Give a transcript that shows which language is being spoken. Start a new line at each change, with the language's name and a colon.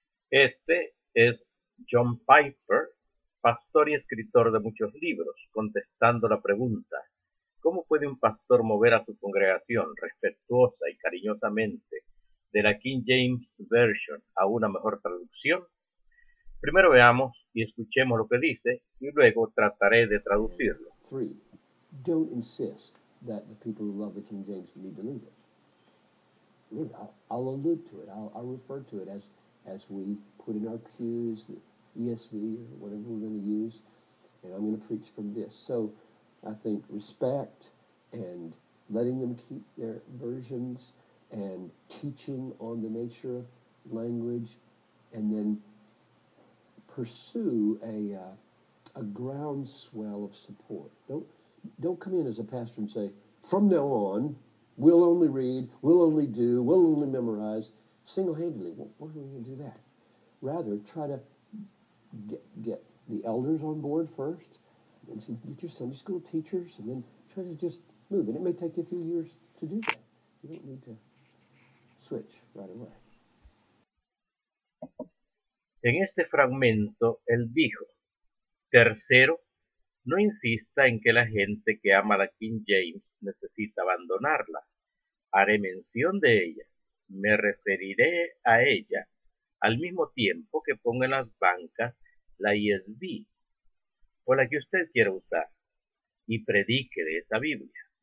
Spanish: Este es John Piper, pastor y escritor de muchos libros, contestando la pregunta: ¿cómo puede un pastor mover a su congregación respetuosa y cariñosamente de la King James Version a una mejor traducción? Primero veamos y escuchemos lo que dice y luego trataré de traducirlo. 3.
English: Don't insist that the people who love the King James need to leave it. I'll allude to it. I'll refer to it as we put in our pews, the ESV or whatever we're going to use, and I'm going to preach from this. So I think respect and letting them keep their versions and teaching on the nature of language, and then pursue a groundswell of support. Don't come in as a pastor and say, from now on, we'll only read, we'll only do, we'll only memorize single-handedly. Well, why are we going to do that? Rather, try to get the elders on board first, and get your Sunday school teachers, and then try to just move. And it may take you a few years to do that. You don't need to switch right away.
Spanish: En este fragmento, él dijo: tercero, no insista en que la gente que ama la King James necesita abandonarla. Haré mención de ella, me referiré a ella, al mismo tiempo que ponga en las bancas la ESV, o la que usted quiera usar, y predique de esa Biblia.